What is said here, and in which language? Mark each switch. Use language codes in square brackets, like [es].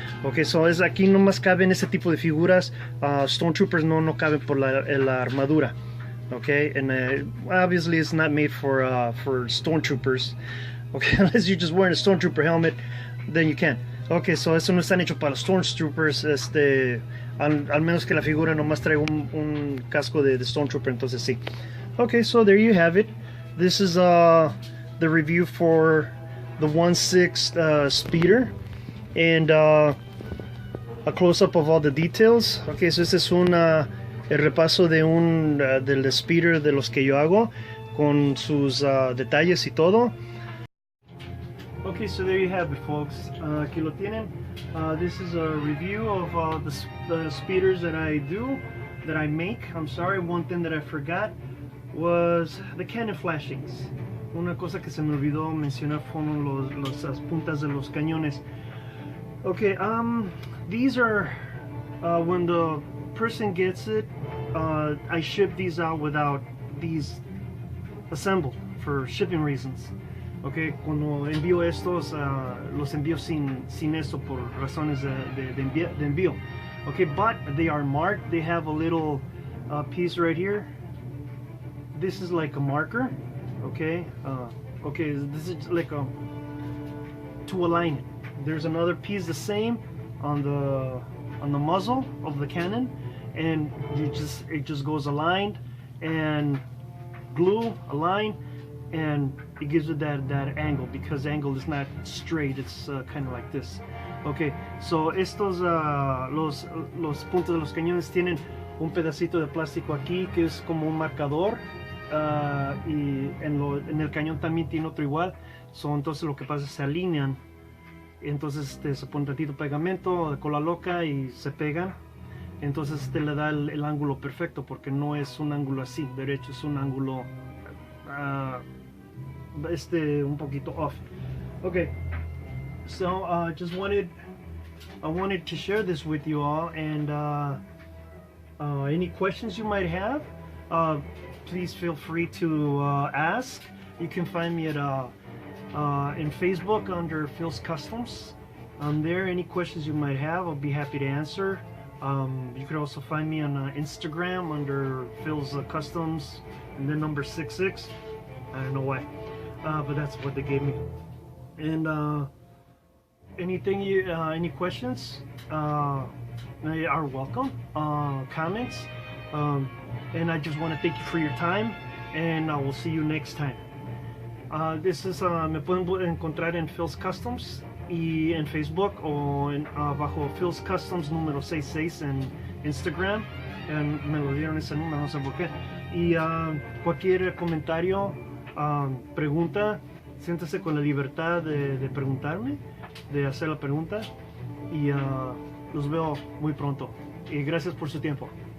[es] Okay, so es aquí nomás caben ese tipo de figuras. Stormtroopers no caben por la armadura. [en] Okay, and obviously it's not made for stormtroopers. Okay, unless you're just wearing a stormtrooper helmet, then you can. [es] Okay, so eso no están hecho para los stormtroopers. Al menos que la figura nomás traiga un casco de stormtrooper, entonces sí. [en] Okay, so there you have it. This is the review for the 1/6 Speeder, and a close-up of all the details. [es] Okay, so este es el repaso de del Speeder de los que yo hago, con sus detalles y todo. [en] Okay, so there you have it, folks. [es] Aquí lo tienen. [en] This is a review of the speeders that I make. I'm sorry, one thing that I forgot was the cannon flashings. [es] Una cosa que se me olvidó mencionar fueron las puntas de los cañones. [en] Okay, these are when the person gets it, I ship these out without these assembled for shipping reasons. [es] Okay, cuando envío estos, los envío sin esto por razones de envío. [en] Okay, but they are marked. They have a little piece right here. This is like a marker. Okay, okay, this is like to align it. There's another piece the same on the muzzle of the cannon, and it just goes aligned and glue align, and it gives it that angle, because the angle is not straight, it's kind of like this. [es] Okay, so estos los puntos de los cañones tienen un pedacito de plástico aquí que es como un marcador, y en el cañón también tiene otro igual. So, entonces lo que pasa es que se alinean, entonces se pone un ratito pegamento de cola loca y se pegan. Entonces le da el ángulo perfecto, porque no es un ángulo así derecho, es un ángulo un poquito off. [en] Okay, so I wanted to share this with you all, and any questions you might have, please feel free to ask. You can find me at in Facebook under Phil's Customs. There, any questions you might have, I'll be happy to answer. You can also find me on Instagram under Phil's Customs and then number 66. I don't know why, but that's what they gave me. And any questions are welcome. Comments, and I just want to thank you for your time, and I will see you next time. This is [es] me pueden encontrar en Phil's Customs y en Facebook, o bajo Phil's Customs número 66 en Instagram. Me lo dieron ese número, no sé por qué. Y cualquier comentario, pregunta, siéntese con la libertad de preguntarme, de hacer la pregunta, y los veo muy pronto. Y gracias por su tiempo.